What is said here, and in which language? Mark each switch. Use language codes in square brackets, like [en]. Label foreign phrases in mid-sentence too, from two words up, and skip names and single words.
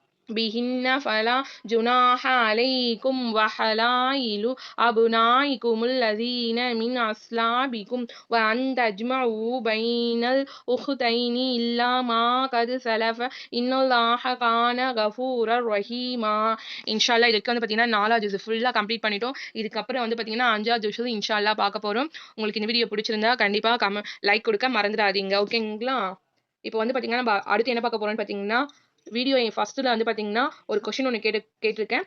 [ar] بهن فلا جناح عليكم وحلائل أبنائكم الذين من أصلابكم وأن تجمعوا بين الأختين إلا ما قد سلف إن الله كان غفورا رحيما. [ta] இன்ஷால்லா இதுக்கு வந்து பார்த்தீங்கன்னா 4வது ஜுஸ் [en] fullaa complete [ta] பண்ணிட்டோம். இதுக்கப்புறம் வந்து பார்த்தீங்கன்னா 5வது ஜுஸ் இன்ஷால்லா பார்க்க போகிறோம். உங்களுக்கு இந்த வீடியோ பிடிச்சிருந்தா கண்டிப்பாக லைக் கொடுக்க மறந்துடாதீங்க. ஓகேங்களா? இப்போ வந்து பார்த்தீங்கன்னா நம்ம அடுத்து என்ன பார்க்க போறோம்னு பார்த்தீங்கன்னா [en] video first-la [ta] வந்து பார்த்தீங்கன்னா ஒரு கொஸ்டின் ஒன்று கேட்டிருக்கேன்.